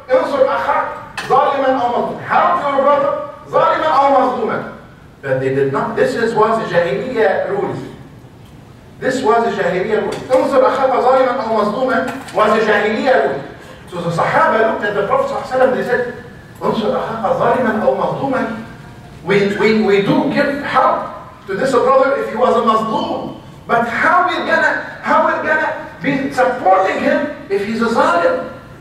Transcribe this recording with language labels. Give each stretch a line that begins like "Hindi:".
Arabic: انصر أخاك ظالما أو مظلوما.
English: Help your brother ظالما أو مظلوما. But they did not. This was the Jahiliyyah rules. This was the Jahiliyyah rule. انصر أخاك ظالما أو مظلوما was the Jahiliyyah rule. So the Sahaba looked at the Prophet ﷺ, they said, انصر أخاك ظالما أو مظلوما. We do give help to this brother if he was a mazloom. But how we're gonna be supporting him if he's a zalim?